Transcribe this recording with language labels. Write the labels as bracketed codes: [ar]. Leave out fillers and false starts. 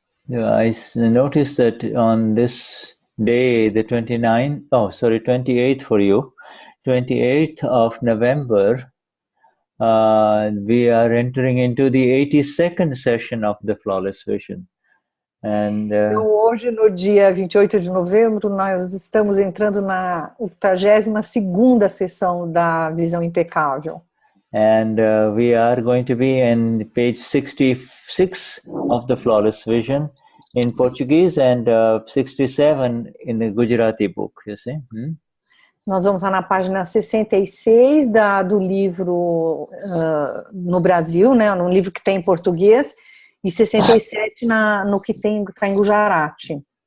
[en] I noticed that on this day, the 28th for you, 28th of November, we are entering into the 82nd session of the Flawless Vision. And [pt] então, hoje, no dia 28 de novembro, nós estamos entrando na 82ª sessão da Visão Impecável. [en] And we are going to be in page 66 of the Flawless Vision in Portuguese and 67 in the Gujarati book, you see. [pt] Nós vamos estar na página 66 do livro no Brasil, né, no livro que tem em português, e 67 no que está em Gujarati.